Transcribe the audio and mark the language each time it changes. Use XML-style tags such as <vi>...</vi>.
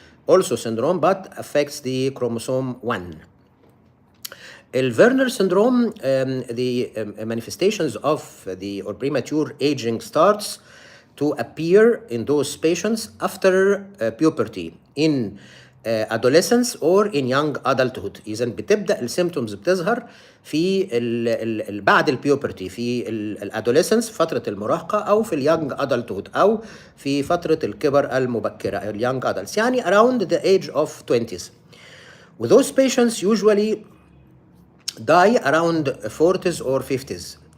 <en>also syndrome, but affects the chromosome 1. Werner syndrome, the manifestations of the or premature aging starts to appear in those patients after puberty, in adolescence or in young adulthood.</en> <ar>إذا بتبدأ السيمتومز بتظهر في بعد البيوبرتي، في الادوليسنس، فترة المراهقة، أو في اليونج adulthood، أو في فترة الكبر المبكرة، اليونج adults، يعني</ar> <en>around the age of 20s. With those patients usually die around 40s or 50s.</en>